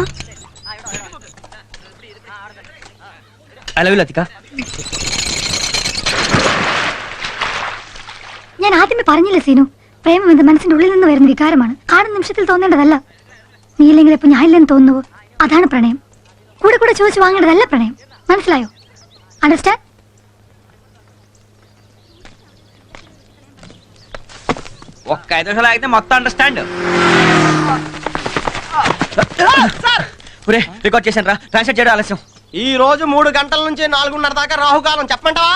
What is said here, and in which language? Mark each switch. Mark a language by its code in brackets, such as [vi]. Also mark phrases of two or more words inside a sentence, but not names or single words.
[en] I love you ലതിക. [ml] ഞാൻ ആദ്യമേ പറഞ്ഞില്ല സീനു, പ്രേമം എന്ന മനസ്സിന്റെ ഉള്ളിൽ നിന്ന് വരുന്ന വികാരമാണ്, കാണുന്ന നിമിഷത്തിൽ തോന്നേണ്ടതല്ല. നീ ഇല്ലെങ്കിൽ ഇപ്പൊ ഞാൻ ഇല്ലെന്ന് തോന്നുവോ? അതാണ് പ്രണയം. കൂടെ കൂടെ ചോദിച്ചു വാങ്ങേണ്ടതല്ല പ്രണയം, മനസ്സിലായോ? അണ്ടർസ്റ്റാൻഡ്? [te] ఒక్క 5 నిమిషాలు ఆగితే మొత్తం అండర్స్టాండ్. రికార్డ్ చేశాను రా, ట్రాన్స్లేట్ చేయడం ఆలస్యం. ఈ రోజు 3 గంటల నుంచి 4:30 దాకా రాహుకాలం, చెప్పమంటావా?